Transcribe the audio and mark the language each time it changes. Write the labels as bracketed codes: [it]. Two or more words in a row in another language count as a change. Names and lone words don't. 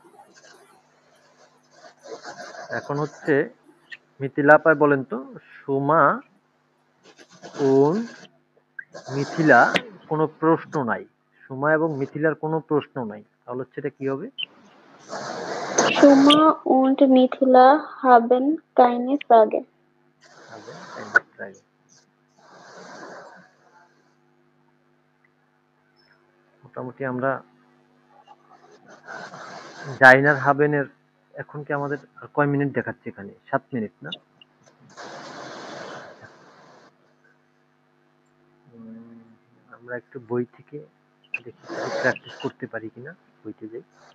[bn] এখন হচ্ছে মিথিলা আপায় বলেন তো, সুমা und মিথিলা কোনো প্রশ্ন নাই। সুমা এবং মিথিলার কোনো প্রশ্ন নাই, তাহলে হচ্ছে এটা কি হবে? [de] সুমা und মিথিলা haben keine Frage. Haben keine Frage। [bn] মোটামুটি আমরা জাইনার হাবেনের, এখন কি আমাদের আর কয় মিনিট দেখাচ্ছে এখানে? 7 মিনিট না? আমরা একটু বই থেকে দেখি কিছু প্র্যাকটিস করতে পারি কিনা, বইতে যাই।